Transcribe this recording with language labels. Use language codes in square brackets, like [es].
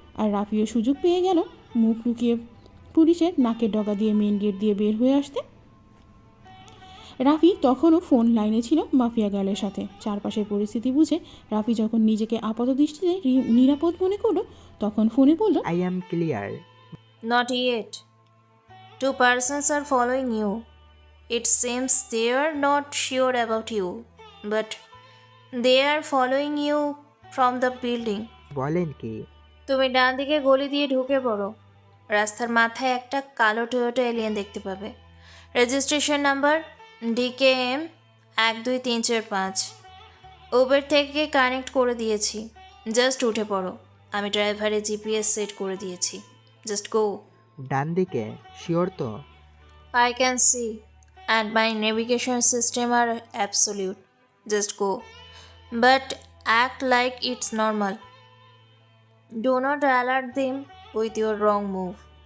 [bn] আর রাফিও সুযোগ পেয়ে গেল মুখ লুকিয়ে পুলিশের নাকের ডগা দিয়ে মেইন গেট দিয়ে বের হয়ে আসতে। রাফি তখনও ফোন লাইনে ছিল মাফিয়া গার্লের সাথে। চারপাশের পরিস্থিতি বুঝে রাফি যখন নিজেকে আপাত দৃষ্টিতে নিরাপদ মনে করলো তখন ফোনে বলল, [en] I am clear. Not yet. Two persons are following you. It seems they are not sure about you, but they are following you from the building. [bn] বলেন কি? তুমি ডান দিকে গলি দিয়ে ঢুকে পড়ো। রাস্তার মাথায় একটা কালো টয়োটা এলিয়েন দেখতে পাবে। Registration number DKM 12345। উবের থেকে কানেক্ট করে দিয়েছি, জাস্ট উঠে পড়ো। আমি ড্রাইভারে GPS সেট করে দিয়েছি, [en] Just go. [bn] ডান দিকে? শিওর তো? [en] I can see, and my navigation system are absolute. Just go. But act like it's normal. Do not alert them with your wrong move.